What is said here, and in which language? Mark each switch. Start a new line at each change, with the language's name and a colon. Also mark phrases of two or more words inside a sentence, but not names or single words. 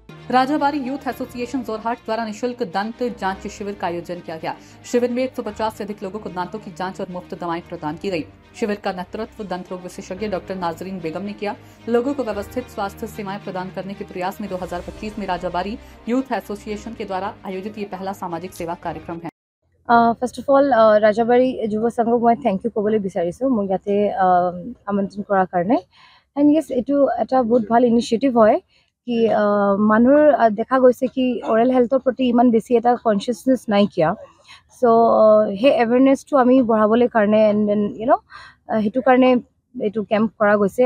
Hindi: राजाबारी यूथ एसोसिएशन जोरहाट द्वारा निःशुल्क दंत जांच शिविर का आयोजन किया गया। शिविर में 150 से अधिक लोगों को दांतों की जांच और मुफ्त दवाएं प्रदान की गई। शिविर का नेतृत्व दंत रोग विशेषज्ञ डॉक्टर नाजरीन बेगम ने किया। लोगों को व्यवस्थित स्वास्थ्य सेवाएं प्रदान करने के प्रयास में 2025 में राजाबारी यूथ एसोसिएशन के द्वारा आयोजित ये पहला सामाजिक सेवा कार्यक्रम है।
English: first of all
Assamese: ৰাজাবাৰী যুৱ সংঘক মই
English: thank you
Assamese: ক'বলৈ বিচাৰিছোঁ মোক ইয়াতে আমন্ত্ৰণ কৰাৰ কাৰণে।
English: and yes,
Assamese: এইটো এটা বহুত ভাল ইনিচিয়েটিভ হয় কি মানুহৰ দেখা গৈছে কি
English: oral health
Assamese: প্ৰতি ইমান বেছি এটা কনচিয়াছনেছ নাইকিয়া। চ' সেই এৱেৰনেছটো আমি বঢ়াবলৈ কাৰণে
English: and then
Assamese: সেইটো কাৰণে এইটো কেম্প কৰা গৈছে।